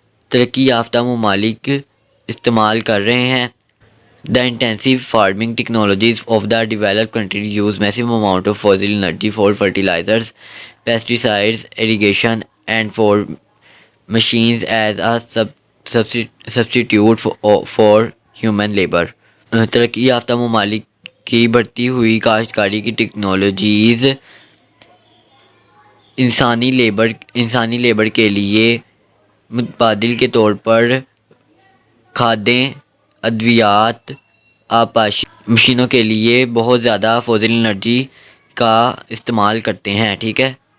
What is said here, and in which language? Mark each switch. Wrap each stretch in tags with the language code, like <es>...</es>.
<ur>ترقی یافتہ ممالک استعمال کر رہے ہیں.</ur> <en>The intensive farming technologies of the developed countries use massive amount of fossil energy for fertilizers, pesticides, irrigation, and for machines as a substitute for human labor.</en> <ur>ترقی یافتہ ممالک کی بڑھتی ہوئی کاشتکاری کی ٹیکنالوجیز انسانی لیبر کے لیے متبادل کے طور پر کھادیں، ادویات، آبپاشی مشینوں کے لیے بہت زیادہ فوزل انرجی کا استعمال کرتے ہیں. ٹھیک ہے.</ur>